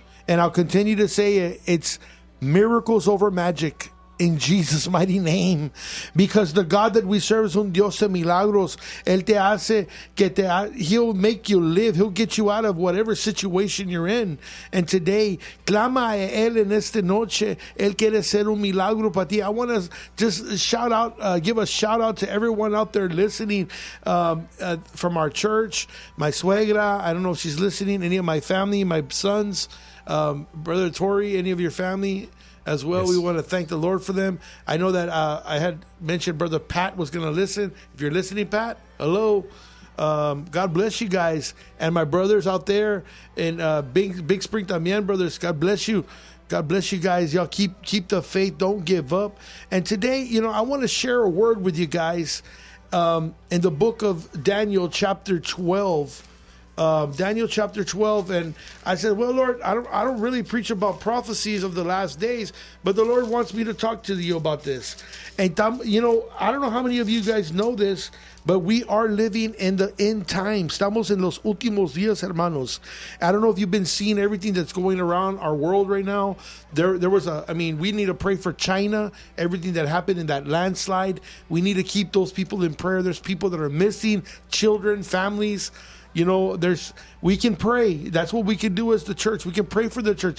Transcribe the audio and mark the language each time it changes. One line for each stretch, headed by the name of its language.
English: And I'll continue to say it, it's miracles over magic in Jesus' mighty name. Because the God that we serve is
Spanish: un Dios de milagros. Él te hace que te,
English: He'll make you live. He'll get you out of whatever situation you're in. And today,
Spanish: clama a Él en esta noche. Él quiere ser un milagro para ti.
English: I want to just shout out, give a shout out to everyone out there listening from our church. My suegra, I don't know if she's listening. Any of my family, my sons. Brother Tori, any of your family as well, yes. We want to thank the Lord for them. I know that I had mentioned Brother Pat was going to listen. If you're listening, Pat, hello. God bless you guys. And my brothers out there in Big Spring, también, brothers, God bless you. God bless you guys. Y'all keep the faith. Don't give up. And today, you know, I want to share a word with you guys in the book of Daniel chapter 12. Daniel chapter 12, and I said, well, Lord, I don't really preach about prophecies of the last days, but the Lord wants me to talk to you about this. And, you know, I don't know how many of you guys know this, but we are living in the end times.
Spanish: Estamos en los últimos días, hermanos.
English: I don't know if you've been seeing everything that's going around our world right now. We need to pray for China, everything that happened in that landslide. We need to keep those people in prayer. There's people that are missing, children, families. You know, we can pray. That's what we can do as the church. We can pray for the church.